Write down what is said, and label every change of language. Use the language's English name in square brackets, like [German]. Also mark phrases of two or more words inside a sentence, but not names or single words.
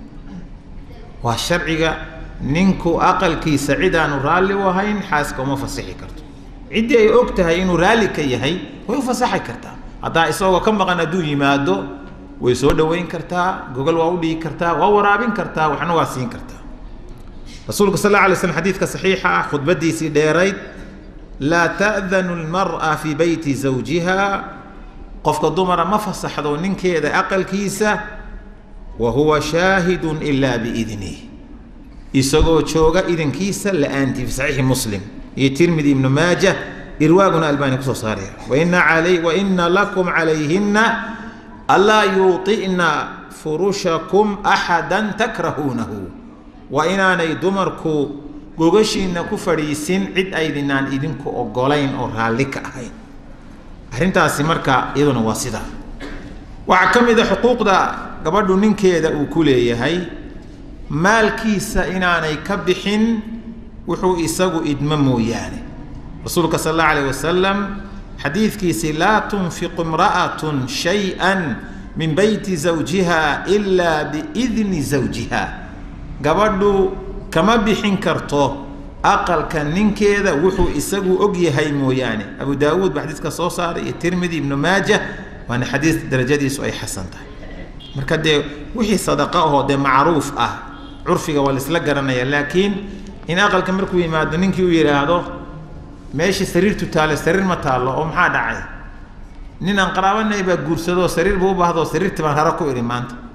[Somali] waa sharciga ninku aqalkiisa cid aanu raali u ahayn xaaska uma fasixi karto cidii ay og tahay inuu raali ka yahay way u fasaxi kartaa hadaa isagoo ka maqan aduu yimaado way soo dhaweyn kartaa gogol waa u dhigi kartaa waa waraabin kartaa waxna waa siin kartaa rasuulka [Arabic] صلى الله عليه وسلم [Somali] xadiidka saxiixa ah khudbadiisii dheerayd [Arabic] لا تأذن المرأة في بيت زوجها [Somali] qofka dumara ma fasaxdo ninkeeda aqalkiisa [Arabic] وهو شاهد إلا بإذنه [Somali] isagoo jooga idankiisa la'aanti [Arabic] في صحيح مسلم iyo [Somali] tirmidhi ibn majah irwaaguna albani ku soo saaray [Arabic] وإن لكم عليهن ألا يوطئن فرشكم أحدا تكرهونه [Somali] wa inanay dumarku gogashiina ku fariisin cid aydinaan idinku ogolayn oo raali ka ahayn arintaasi marka iyaduna waa sida waxa kamida xuquuqda gabadhu ninkeeda uu ku leeyahay maalkiisa inaanay ka bixin wuxuu isagu idma mooyaane rasuulka [Arabic] صلى الله عليه وسلم [Somali] xadiidkiisi [Arabic] لا تنفق امرأة شيئا من بيت زوجها إلا بإذن [Somali] zawjiha gabadhu kama bixin karto aqalka ninkeeda wuxuu isagu og yahay mooyaane abu daawud xadiiska soo saaray iyo tirmidhi ibn majah waana xadiis darajadiisu ay xasan tahay marka de wixii sadaqa oo de macruuf ah curfiga wal isla garanaya laakiin in aqalka markuu yimaado ninkii uu yiraahdo meeshii sariirtu taale sariir ma taalo oo maxaa dhacay nin aan qaraabanay ba guursado sariir buu baahdo sariirta baan hara ku iri maanta